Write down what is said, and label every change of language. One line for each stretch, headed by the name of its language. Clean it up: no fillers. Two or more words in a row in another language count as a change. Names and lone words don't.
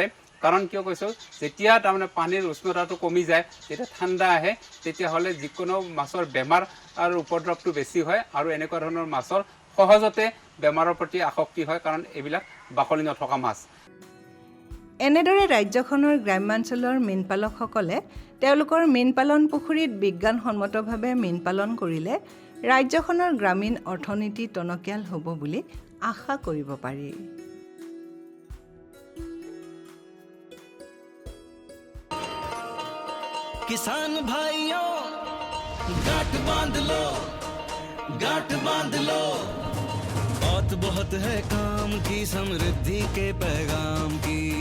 Assamese: কাৰণ কিয় কৈছোঁ, যেতিয়া তাৰমানে পানীৰ উষ্ণতাটো কমি যায়, যেতিয়া ঠাণ্ডা আহে তেতিয়াহ'লে যিকোনো মাছৰ বেমাৰ আৰু উপদ্ৰৱটো বেছি হয় আৰু এনেকুৱা ধৰণৰ মাছৰ সহজতে বেমাৰৰ প্ৰতি আসক্তি হয়, কাৰণ এইবিলাক বাকলি নথকা মাছ। এনেদৰে ৰাজ্যখনৰ গ্ৰাম্যাঞ্চলৰ মীনপালকসকলে তেওঁলোকৰ মীন পালন পুখুৰীত বিজ্ঞানসন্মতভাৱে মীন পালন কৰিলে ৰাজ্যখনৰ গ্ৰামীণ অৰ্থনীতি টনকিয়াল হ'ব বুলি আশা কৰিব পাৰি।
Hindi: किसान भाइयों गांठ बांध लो, गांठ बांध लो, बात बहुत है काम की, समृद्धि के पैगाम की।